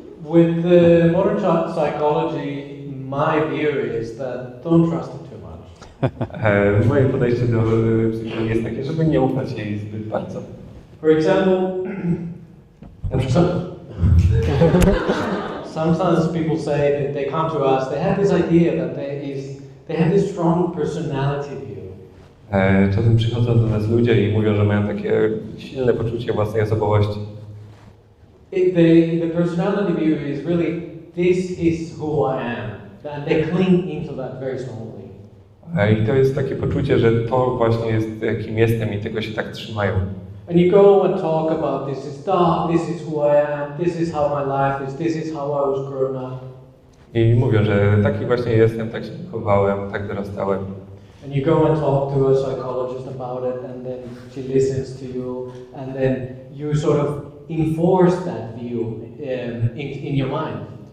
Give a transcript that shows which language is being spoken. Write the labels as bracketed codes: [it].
[en] With the modern psychology, my view is that don't trust it too much. [pl] Moje podejście do psychologii jest takie, żeby nie ufać jej zbyt bardzo. [en] For example, sometimes people say that they come to us, they have this idea that they have this strong personality view. [pl] Czasem przychodzą do nas ludzie i mówią, że mają takie silne poczucie własnej osobowości. [en] The personality view is really, this is who I am. And they cling into that very strongly. [pl] I to jest takie poczucie, że to właśnie jest kim jestem i tego się tak trzymają. [en] And you go and talk about this is God, this is who I am, this is how my life is, this is how I was grown up. [pl] I mówią, że taki właśnie jestem, tak się wychowałem, tak dorastałem. [en] And you go and talk to a psychologist about it, and then she listens to you, and then you sort of enforce that view in your mind.